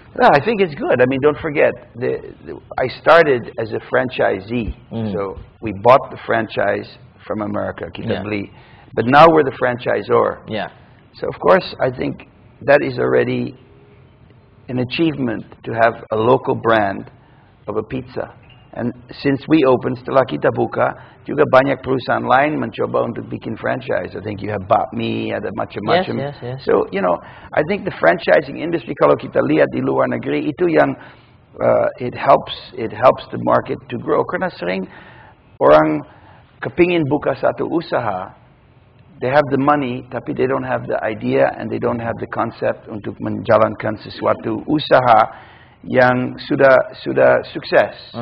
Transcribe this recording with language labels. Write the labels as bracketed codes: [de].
[en] Well, I think it's good. I mean, don't forget, I started as a franchisee. So we bought the franchise from America, [id] Kita Beli. [en] But now we're the franchisor. Yeah. So, of course, I think that is already an achievement to have a local brand of a pizza. And since we opened, [id] setelah kita buka, juga banyak perusahaan lain mencoba untuk bikin franchise. [en] I think you have Bakmi, [id] ada macam-macam. [en] Yes. So, I think the franchising industry, [id] kalau kita lihat di luar negeri, itu yang [en] it helps the market to grow. [id] Karena sering orang kepingin buka satu usaha, [en] they have the money, [id] tapi [en] they don't have the idea and they don't have the concept [id] untuk menjalankan sesuatu usaha yang sudah sukses.